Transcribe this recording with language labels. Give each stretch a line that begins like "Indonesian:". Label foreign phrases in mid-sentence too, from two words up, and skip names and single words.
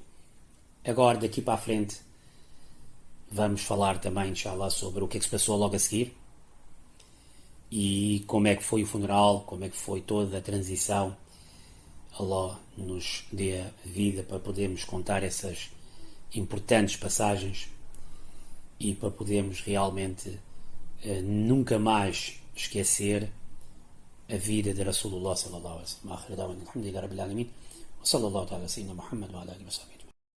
Portuguese: Agora, daqui para a frente, vamos falar também, inshallah, sobre o que é que se passou logo a seguir e como é que foi o funeral, como é que foi toda a transição. Allah nos dê a vida para podermos contar essas importantes passagens e para podermos realmente nunca mais esquecer a vida de
Arabic: رسول الله صلى الله عليه وسلم. الحمد لله رب العالمين وصلى الله تعالى سيدنا محمد وعلى آله وصحبه.